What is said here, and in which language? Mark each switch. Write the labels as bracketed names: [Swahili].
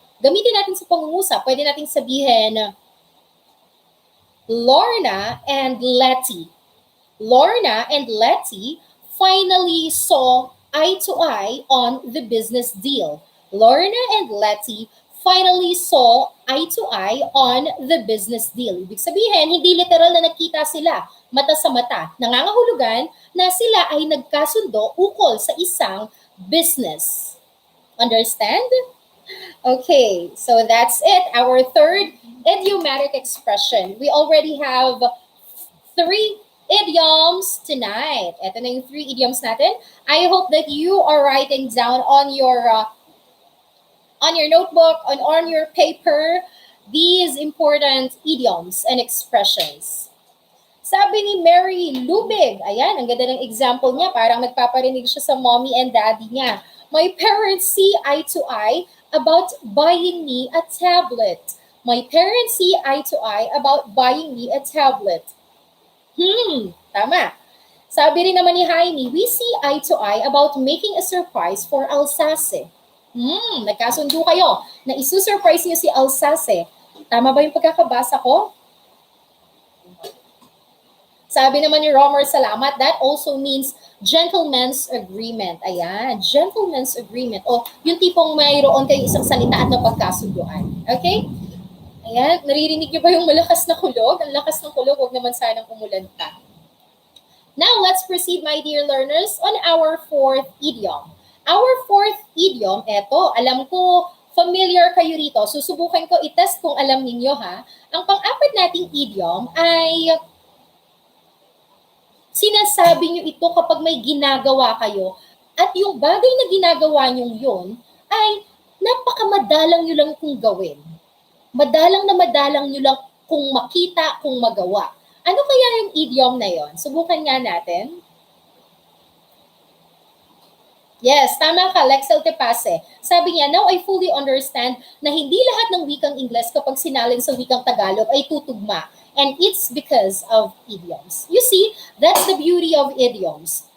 [Filipino] Gamitin natin sa pangungusap. Pwede natin sabihin, Lorna and Letty. [English] Lorna and Letty finally saw eye to eye on the business deal. Lorna and Letty finally saw eye to eye on the business deal. [Filipino] Ibig sabihin, hindi literal na nagkita sila mata sa mata. Nangangahulugan na sila ay nagkasundo ukol sa isang business. [English] Understand? Okay, so that's it. Our third idiomatic expression. We already have 3 idioms tonight. [Filipino] Ito na yung 3 idioms natin. [English] I hope that you are writing down on your notebook, on your paper, these important idioms and expressions. [Filipino] Sabi ni Mary Lubig, ayan, ang ganda ng example niya, parang nagpaparinig siya sa [English] mommy and daddy [Filipino] niya. [English] My parents see eye to eye about buying me a tablet. My parents see eye to eye about buying me a tablet. [Filipino] Tama. Sabi rin naman ni Jaime, [English] we see eye to eye about making a surprise for Alsace. [Filipino] Nagkasundo kayo na isusurprise niyo si Alsace. Tama ba yung pagkakabasa ko? Sabi naman ni Romer, salamat. [English] That also means gentleman's agreement. Ayan, gentleman's agreement. [Filipino] O, yung tipong mayroon kayo isang salita at napagkasunduan. Okay? Ayan, naririnig niyo ba yung malakas na kulog? Ang lakas ng kulog, huwag naman sanang umulan pa. [English] Now, let's proceed, my dear learners, on our 4th idiom. Our 4th idiom, [Filipino] eto, alam ko, familiar kayo rito. Susubukan ko i-test kung alam ninyo, ha. Ang pang-apat nating idiom ay sinasabi nyo ito kapag may ginagawa kayo at yung bagay na ginagawa nyo yun ay napakamadalang nyo lang kung gawin. Madalang na madalang nyo lang kung makita, kung magawa. Ano kaya yung idiom na yon? Subukan nga natin. Yes, tama ka, Lexel Tepase. Sabi niya, [English] now I fully understand [Filipino] na hindi lahat ng wikang Ingles kapag sinalin sa wikang Tagalog ay tutugma. [English] And it's because of idioms. You see, that's the beauty of idioms.